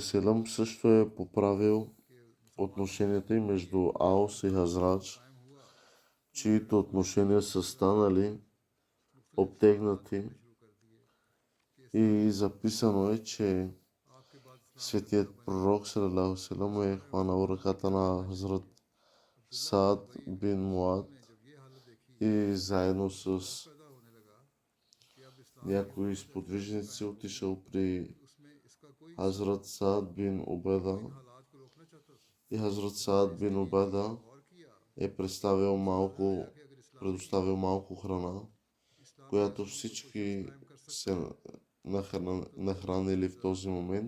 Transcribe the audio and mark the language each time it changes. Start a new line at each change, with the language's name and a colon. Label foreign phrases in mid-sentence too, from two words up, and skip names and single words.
Bulgarian: салям също е поправил отношенията и между Аус и Хазрадж, чието отношения са станали обтегнати, и записано е, че светият пророк
Arabic: صلى الله عليه وسلم
Bulgarian: е хванал ръката на Хазрат Саад бин Муад и заедно с някои сподвижници отишъл при Хазрат Саад бин Убада и Хазрат Саад бин Убада е предоставил малко храна, която всички се нахранили в този момент.